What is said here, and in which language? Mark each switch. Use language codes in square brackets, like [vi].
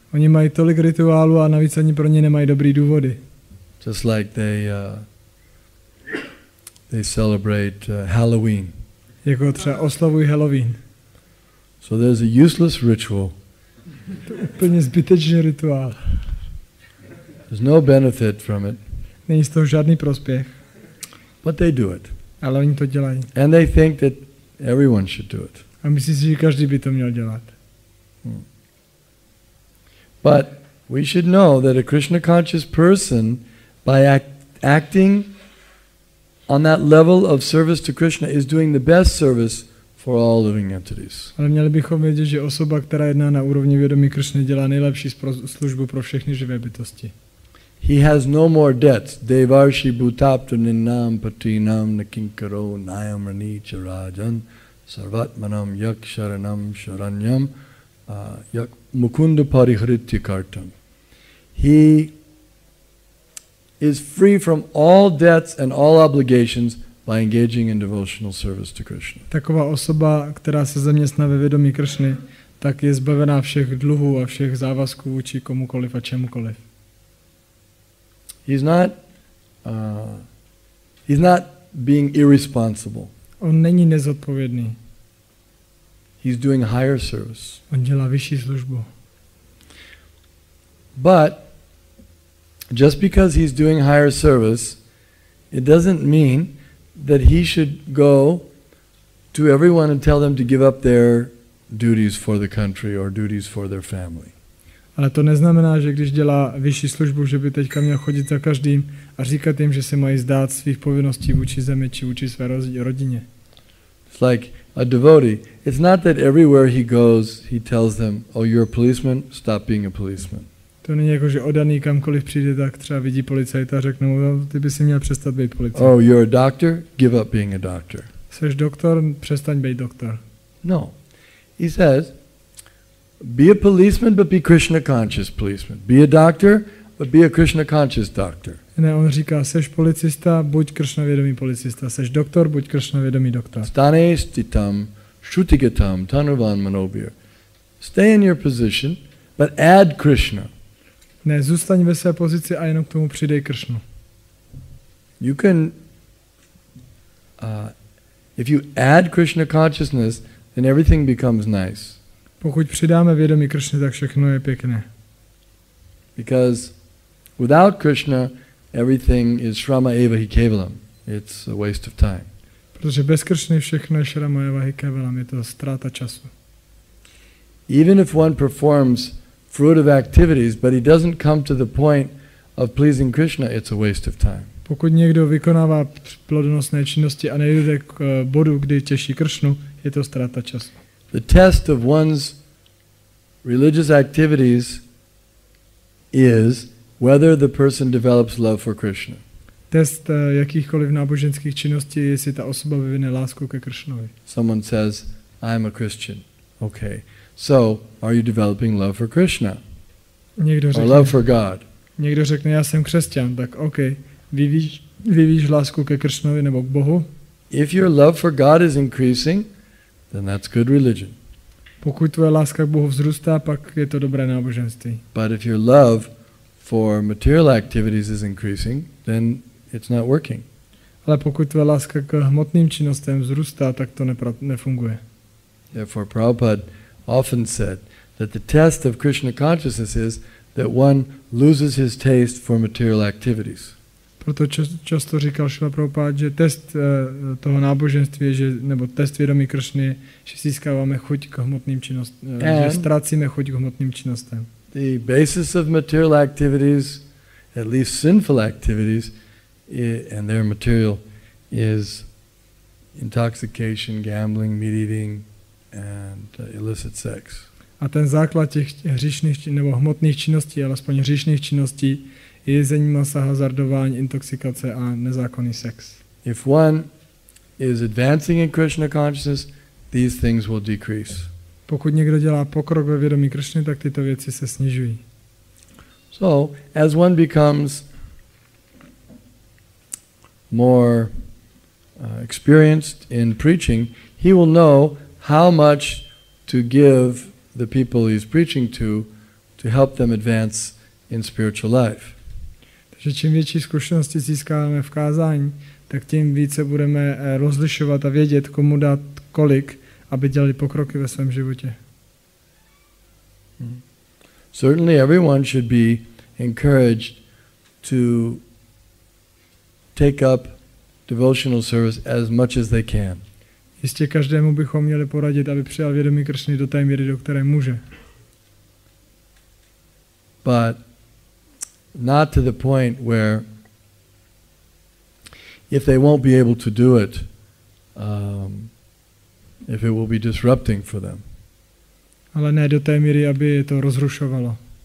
[cs] Oni mají tolik rituálů a navíc ani pro ně nemají dobrý důvody. [en] Just like they celebrate Halloween. [cs] Jako třeba oslavují Halloween. [en] So there's a useless ritual. [cs] To je úplně zbytečný rituál. [en] There's no benefit from it. [cs] Není z toho žádný prospěch. [en] But they do it. [cs] Ale oni to dělají. [en] And they think that everyone should do it. [cs] A myslí si, že každý by to měl dělat. [en] But we should know that a Krishna conscious person, by acting on that level of service to Krishna, is doing the best service for all living entities. [cs] Ale měli bychom vědět, že osoba, která jedná na úrovni vědomí Krishny, dělá nejlepší službu pro všechny živé bytosti. [en] He has no more debts. [sa] Devarshi bhutaptaninam patinam nakinkaro nayam ranicha rajan sarvatmanam yak sharanam sharanyam yak mukunda parihrityakartam. [en] He is free from all debts and all obligations by engaging in devotional service to Krishna. [cs] Taková osoba, která se zaměstná ve vědomí Kršny, tak je zbavená všech dluhů a všech závazků vůči komukoliv a čemukoliv. [en] He's not being irresponsible. [cs] On není nezodpovědný. [en] He's doing higher service. [cs] On dělá vyšší službu. [en] But just because he's doing higher service, it doesn't mean that he should go to everyone and tell them to give up their duties for the country or duties for their family. [cs] Ale to neznamená, že když dělá vyšší službu, že by teďka měl chodit za každým a říkat jim, že se mají zdát svých povinností vůči zemi či vůči své rodině. [en] It's like a devotee. It's not that everywhere he goes, he tells them, oh, you're a policeman, stop being a policeman. [cs] To není jako, že oddaný kamkoliv přijde, tak třeba vidí policajta a řekne mu, no, ty by si měl přestat být policajt. [en] Oh, you're a doctor, give up being a doctor. [cs] Jseš doktor, přestaň být doktor. [en] No. He says, be a policeman, but be Krishna conscious policeman. Be a doctor, but be a Krishna conscious doctor. [cs] Ne, on říká, seš policista, buď Kršna vědomý policista. Seš doktor, buď Kršna vědomý doktor. [sa] Stane stitam, shrutigatam, tanuvan manobir. [en] Stay in your position, but add Krishna. [cs] Ne, zůstaň ve své pozici a jenom k tomu přidej Kršnu. [en] You can, if you add Krishna consciousness, then everything becomes nice. [cs] Pokud přidáme vědomí Kršny, tak všechno je pěkné. [en] Because without Krishna, everything is [sa] shrama eva hi kevalam. [en] It's a waste of time. [cs] Protože bez Kršny všechno je [sa] šrama eva hi kevalam, [cs] je to ztráta času. [en] Even if one performs fruitive activities, but he doesn't come to the point of pleasing Krishna, it's a waste of time. [cs] Pokud někdo vykonává plodonosné činnosti a nejde k bodu, kdy těší Kršnu, je to ztráta času. [en] The test of one's religious activities is whether the person develops love for Krishna. [cs] Test jakýchkoliv náboženských činností je, jestli ta osoba vyvine lásku ke Kršnovi. [en] Someone says, I'm a Christian. Okay. So, are you developing love for Krishna? Or love for God? [cs] Někdo řekne, já jsem křesťan, tak OK. Vyvíjíš lásku ke Kršnovi nebo k Bohu? [en] If your love for God is increasing, then that's good religion. [cs] Pokud tvoje láska k Bohu vzrůstá, pak je to dobré náboženství. [en] But if your love for material activities is increasing, then it's not working. [cs] Ale pokud tvoje láska k hmotným činnostem vzrůstá, tak to nefunguje. [en] Therefore, Prabhupada often said that the test of Krishna consciousness is that one loses his taste for material activities. [cs] Proto často říkal Šrila Prabhupada, že test toho náboženství je, nebo test vědomí Kršny je, že získáváme chuť k hmotným činnostem, že ztrácíme chuť k hmotným činnostem. [en] The basis of material activities, at least sinful activities, and their material is intoxication, gambling, meat eating, and illicit sex. [cs] A ten základ těch hříšných nebo hmotných činností, alespoň hříšných činností, je jezení masa, hazardování, intoxikace a nezákonný sex. [en] If one is advancing in Krishna consciousness, these things will decrease. [cs] Pokud někdo dělá pokrok ve vědomí Kršny, tak tyto věci se snižují. [en] So, as one becomes more experienced in preaching, he will know how much to give the people he's preaching to help them advance in spiritual life. [cs] Takže čím větší zkušenosti získáváme v kázání, tak tím více budeme rozlišovat a vědět, komu dát kolik, aby dělali pokroky ve svém životě. [en] Certainly everyone should be encouraged to take up devotional service as much as they can. [cs] Jistě každému bychom měli poradit, aby přijal vědomí Kršny do té míry, do které může. [en] But not to the point where if they won't be able to do it, if it will be disrupting for them. [cs] Ale ne do té míry, aby je to rozrušovalo.